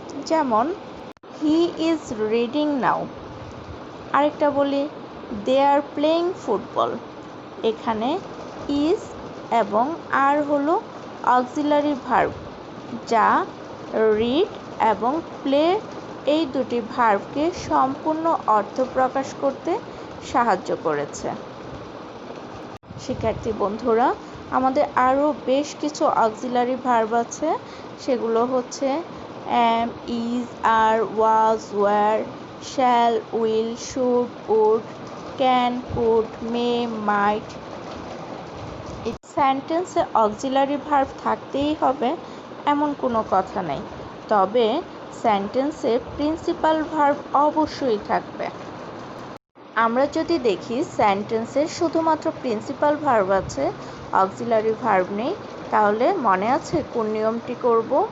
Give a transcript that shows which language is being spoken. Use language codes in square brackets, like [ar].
[bn] যেমন [en] He is reading now. [bn] আরেকটা বলি [en] They are playing football. [bn] এখানে ইজ এবং আর হলো অক্সিলারি ভার্ব যা রিড এবং প্লে এই দুটি ভার্বকে সম্পূর্ণ অর্থ প্রকাশ করতে সাহায্য করেছে। শিক্ষার্থী বন্ধুরা, আমাদের আরও বেশ কিছু অক্সিলারি ভার্ব আছে, সেগুলো হচ্ছে am, is, are, was, were, shall, will, should, would, can, could, may, might। সেন্টেন্সে অক্সিলারি ভার্ব থাকতেই হবে এমন কোনো কথা নেই, তবে সেন্টেন্সে প্রিন্সিপাল ভার্ব অবশ্যই থাকবে। আমরা যদি দেখি সেন্টেন্সের শুধুমাত্র প্রিন্সিপাল ভার্ব আছে, অক্সিলারি ভার্ব নেই, তাহলে মনে আছে কোন নিয়মটি করব?